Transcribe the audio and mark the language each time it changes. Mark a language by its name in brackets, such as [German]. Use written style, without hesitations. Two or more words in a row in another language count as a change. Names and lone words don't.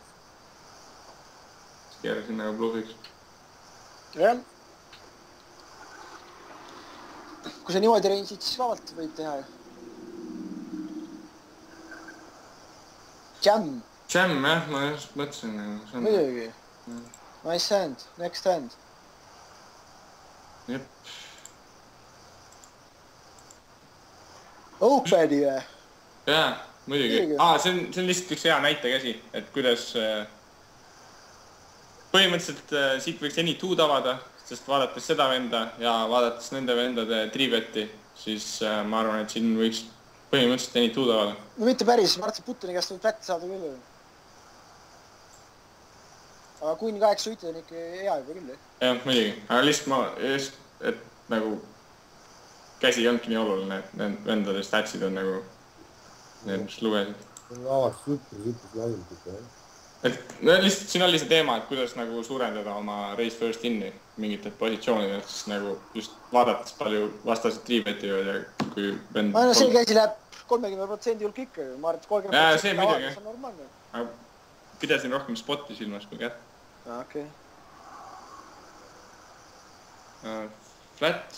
[Estonian] Siis keerasin nagu bluffiks. Jah. Kui sa niimoodi range'id, siis vabalt võid teha. Jam. Jam, jah, ma just mõtlesin. Muidugi. [English] Nice hand, next hand. [Estonian] Jep. Openi või? Jaa, muidugi. See on lihtsalt üks hea näite käsi, et kuidas põhimõtteliselt siit võiks [English] any two [Estonian] avada, sest vaadates seda venda ja vaadates nende vendade tribetti, siis ma arvan, et siin võiks põhimõtteliselt [English] any two [Estonian] avada. No mitte päris, ma arvan, et Putini käest võib flätti saada küll. Aga kuni 8 suitid on ikka hea juba küll. Jah, muidugi. Aga lihtsalt et nagu käsi ei olnudki nii oluline, et need vendade statsid on nagu need, mis lugesid. Avaks süttis laiult ikka, jah. Et lihtsalt siin oli see teema, et kuidas nagu suurendada oma [English] race first in'i [Estonian] mingitel positsioonidel, siis nagu just vaadates palju vastasid triibetivad ja kui vend... No see käsi läheb 30% hulk ikka, ma arvan, et 30% avades on normaalne. Aga pidasin rohkem spotti silmas kui kätt. Okei. Flat.